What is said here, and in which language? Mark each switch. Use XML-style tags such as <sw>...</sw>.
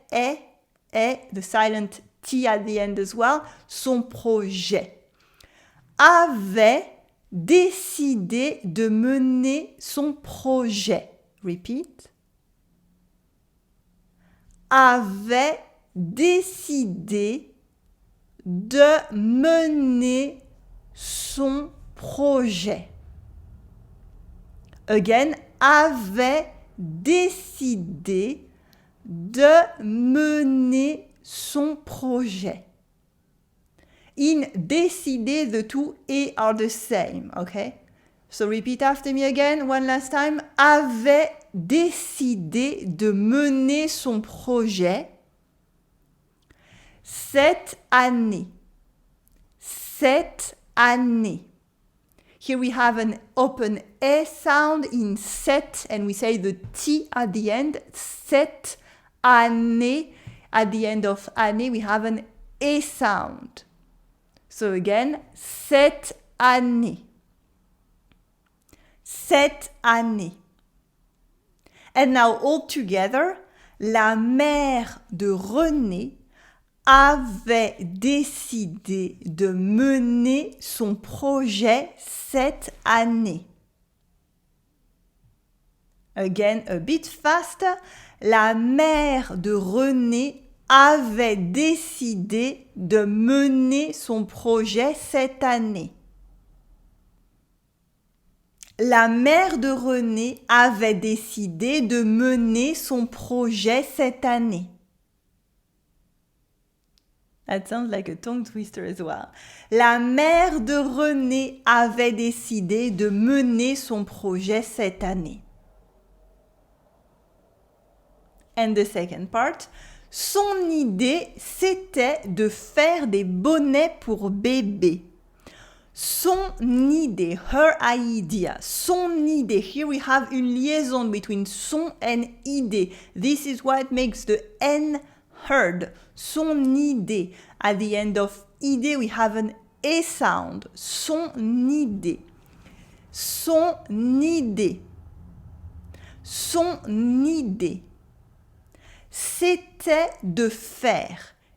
<en>The silent T at the end as well.</en> <fr>Son projet. Avait décidé de mener son projet.</fr> <en>Repeat.</en> <fr>Avait décidé de mener son projet.</fr> <en>Again,</en> <fr>avait décidé de mener son projet.</fr> <en>In décider, the two E are the same, okay? So repeat after me again, one last time.</en> <fr>Avait décidé de mener son projet cette année. Cette année.</fr> <en>Here we have an open E sound in set and we say the T at the end.</en> <fr>Cette année.</fr> <en>At the end of année, we have an E sound. So again,</en> <fr>cette année. Cette année.</fr> <en>And now all together,</en> <fr>la mère de René avait décidé de mener son projet cette année.</fr> <en>Again, a bit faster.</en> <fr>La mère de René avait décidé de mener son projet cette année. La mère de René avait décidé de mener son projet cette année.</fr> <en>That sounds like a tongue twister as well.</en> <fr>La mère de René avait décidé de mener son projet cette année.</fr> <en>And the second part,</en> <fr>son idée, c'était de faire des bonnets pour bébé. Son idée,</fr> <en>her idea,</en> <fr>son idée.</fr> <en>Here we have</en> <fr>une liaison</fr> <en>between son and idée. This is what makes the N heard.</en> <fr>Son idée.</fr> <en>At the end of idée, we have an E sound.</en> <fr>Son idée. Son idée. Son idée. C'était de faire.</fr>